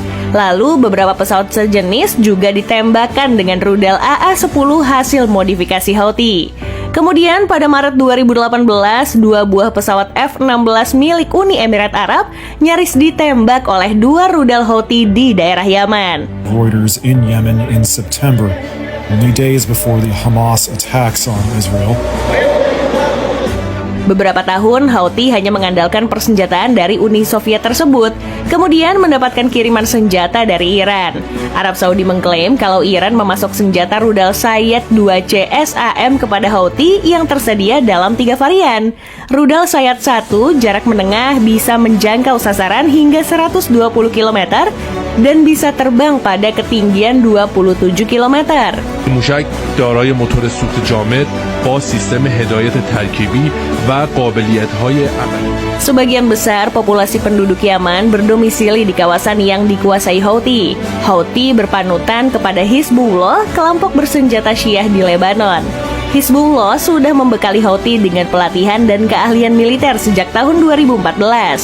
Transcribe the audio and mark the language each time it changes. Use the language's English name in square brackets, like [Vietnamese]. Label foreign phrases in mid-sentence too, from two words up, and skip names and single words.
[Indonesian] Lalu, beberapa pesawat sejenis juga ditembakkan dengan rudal AA-10 hasil modifikasi Houthi. Kemudian pada Maret 2018, dua buah pesawat F-16 milik Uni Emirat Arab nyaris ditembak oleh dua rudal Houthi di daerah Yaman. [English] Reuters in Yemen in September, only days before the Hamas attacks on Israel. [Indonesian] Beberapa tahun, Houthi hanya mengandalkan persenjataan dari Uni Soviet tersebut, kemudian mendapatkan kiriman senjata dari Iran. Arab Saudi mengklaim kalau Iran memasok senjata rudal Sayyad 2C SAM kepada Houthi yang tersedia dalam 3 varian. Rudal Sayyad 1 jarak menengah bisa menjangkau sasaran hingga 120 km dan bisa terbang pada ketinggian 27 km. [Persian] موشک دارای موتور سوخت جامد با سیستم هدایت ترکیبی و قابلیت‌های عملی. [Indonesian] Sebagian besar populasi penduduk Yaman berdomisili di kawasan yang dikuasai Houthi. Houthi berpanutan kepada Hizbullah, kelompok bersenjata Syiah di Lebanon. Hizbullah sudah membekali Houthi dengan pelatihan dan keahlian militer sejak tahun 2014.